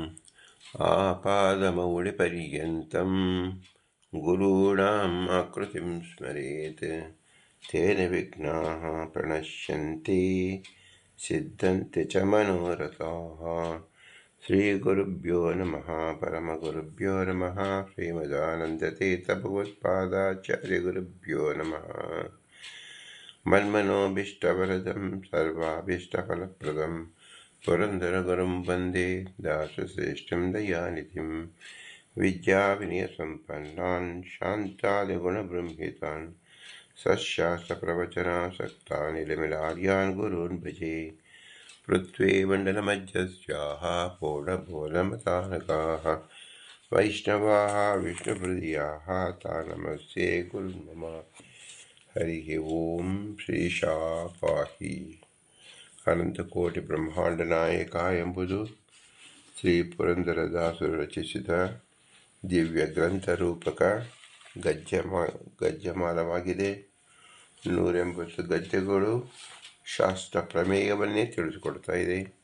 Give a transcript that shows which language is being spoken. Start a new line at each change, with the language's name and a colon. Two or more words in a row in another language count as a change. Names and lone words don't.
Sanskrit: ಆಪಾದಮೌಳಿಪರ್ಯಂతం ಗುರುಣಾಂ ಆಕೃತಿಂ ಸ್ಮರೇತ್ ತೇನ ವಿಘ್ನಾಃ ಪ್ರಣಶ್ಯಂತಿ ಸಿದ್ಧಂತೆ ಚ ಮನೋರಥಾಃ. ಶ್ರೀ ಗುರುಭ್ಯೋ ನಮಃ. ಪರಮಗುರುಭ್ಯೋ ನಮಃ. ಶ್ರೀಮದಾನಂದತೀರ್ಥಭಗವತ್ಪಾದಾಚಾರ್ಯ ಗುರುಭ್ಯೋ ನಮಃ. ಮನ್ಮನೋಭೀಷ್ಟವರದಂ ಸರ್ವಾಭೀಷ್ಟಫಲಪ್ರದಂ ಪುರಂದರಗುರುಂ ವಂದೇ ದಾಸಶ್ರೇಷ್ಠಂ ದಯಾನಿಧಿಂ. ವಿದ್ಯಾವಿನಯಸಂಪನ್ನಾನ್ ಶಾಂತಾದಿಗುಣಬೃಂಹಿತಾನ್ ಸತ್ಶಾಸ್ತ್ರಪ್ರವಚನಾಸಕ್ತಾನ್ ನಿಲಮಿಲಾರ್ಯಾನ್ ಗುರೂನ್ ಭಜೆ. ಪೃಥ್ವೀಮಂಡಲಮಧ್ಯಸ್ಯಾಃ ಪೂರ್ಣಬೋಧಮತಾನಕಾಃ ವೈಷ್ಣವಾಃ ವಿಷ್ಣುಹೃದಯಾಃ ತಾನ್ ನಮಸ್ತೆ ಗುರುನ್ ಮಮ. ಹರಿ ಓಂ. ಶ್ರೀಶಾ ಪಾಹಿ.
Kannada: ಅನಂತಕೋಟಿ ಬ್ರಹ್ಮಾಂಡ ನಾಯಕ ಎಂಬುದು ಶ್ರೀ ಪುರಂದರದಾಸರು ರಚಿಸಿದ ದಿವ್ಯ ಗ್ರಂಥ ರೂಪಕ ಗದ್ಯಮಾಲವಾಗಿದೆ. 180 ಗದ್ಯಗಳು ಶಾಸ್ತ್ರ ಪ್ರಮೇಯವನ್ನೇ ತಿಳಿಸಿಕೊಡ್ತಾ ಇದೆ.